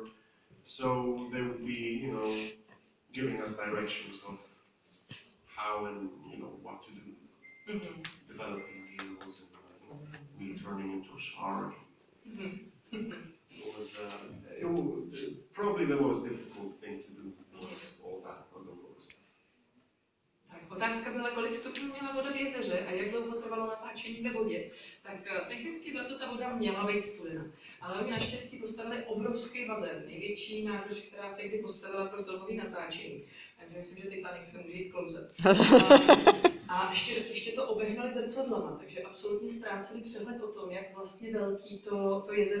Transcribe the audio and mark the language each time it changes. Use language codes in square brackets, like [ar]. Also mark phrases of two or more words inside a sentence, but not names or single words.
[en] So they would be, you know, giving us directions of how and, you know, what to do. Developing deals and me turning into a shark. It was probably the most difficult thing to do was all that underwater stuff. [cs] Tak, otázka byla, kolik stupňů měla voda v jezeře a jak dlouho trvalo natáčení ve vodě. Tak technicky za to ta voda měla být studená. Ale oni naštěstí postavili obrovský bazén, největší nádrž, která se kdy postavila pro filmové natáčení. Takže myslím, že Titanic se může jít klouzet. A ještě to obehnali zrcadlama, takže absolutně ztráceli přehled o tom, jak vlastně velký to jezero je.